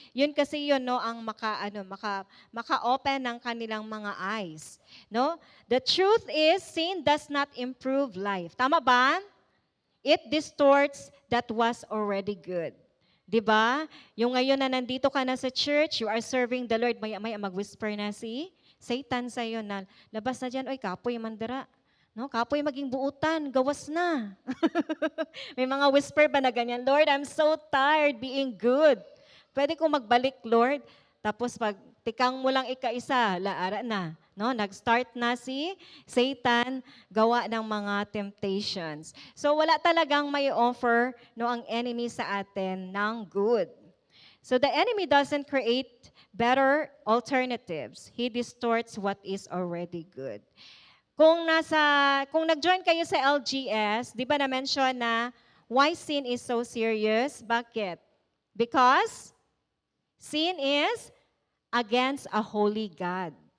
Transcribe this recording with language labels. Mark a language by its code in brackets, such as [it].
[tl] Yun kasi yun, no, ang maka-open ng kanilang mga eyes. No? [en] The truth is, sin does not improve life. [tl] Tama ba? [en] It distorts that was already good. [tl] 'Di ba? Yung ngayon na nandito ka na sa church, [en] you are serving the Lord, [tl] maya mag-whisper na si Satan sa iyo na, labas na diyan, oy, [ceb] kapoy mandara. [tl] No, [ceb] kapoy maging buutan, gawas na. [tl] May mga whisper ba na ganyan, Lord, [en] I'm so tired being good. [tl] Pwede kong magbalik, Lord. Tapos pag tikang mo lang ika-isa, laara na. No, nag-start na si Satan gawa ng mga temptations. So wala talagang may offer no ang enemy sa atin ng good. [en] So the enemy doesn't create better alternatives. He distorts what is already good. [tl] Kung nag-join kayo sa LGS, di ba na-mention na [en] why sin is so serious? [tl] Bakit? [en] Because sin is against a holy God.